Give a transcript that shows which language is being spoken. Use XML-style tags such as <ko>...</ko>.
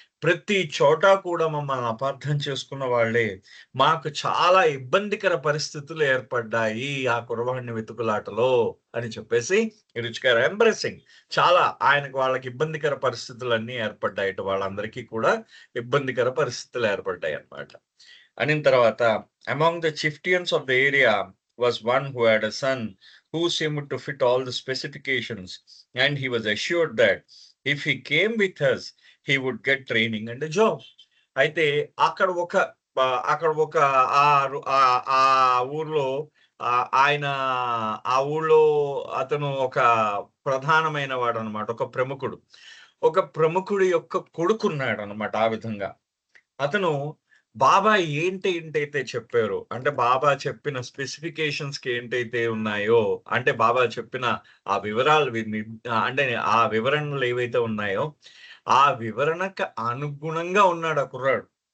<te>ప్రతి చోట కూడా మమ్మల్ని అపార్థం చేసుకున్న వాళ్ళే. మాకు చాలా ఇబ్బందికర పరిస్థితులు ఏర్పడ్డాయి ఆ కుర్రవాడిని వెతుకులాటలో అని చెప్పేసి ఈ రుచి గారు ఎంబ్రెసింగ్. చాలా ఆయనకు వాళ్ళకి ఇబ్బందికర పరిస్థితులన్నీ ఏర్పడ్డాయి. ఇటు వాళ్ళందరికీ కూడా ఇబ్బందికర పరిస్థితులు ఏర్పడ్డాయి అన్నమాట. అనిన తర్వాత</te> <en>Among the chieftains of the area was one who had a son who seemed to fit all the specifications, and he was assured that if he came with us, he would get training and a job.</en> <te>అయితే అక్కడ ఒక ఆ ఊర్లో ఆయన ఆ ఊళ్ళో అతను ఒక ప్రధానమైన వాడు అనమాట. ఒక ప్రముఖుడి యొక్క కొడుకున్నాడు అనమాట. ఆ విధంగా అతను బాబా ఏంటైతే చెప్పారో, అంటే బాబా చెప్పిన స్పెసిఫికేషన్స్ కి ఏంటైతే ఉన్నాయో, అంటే బాబా చెప్పిన ఆ వివరాలు అంటే ఆ వివరణలు ఏవైతే ఉన్నాయో ఆ వివరణకు అనుగుణంగా ఉన్నాడు ఆ కుర్రాడు.</te>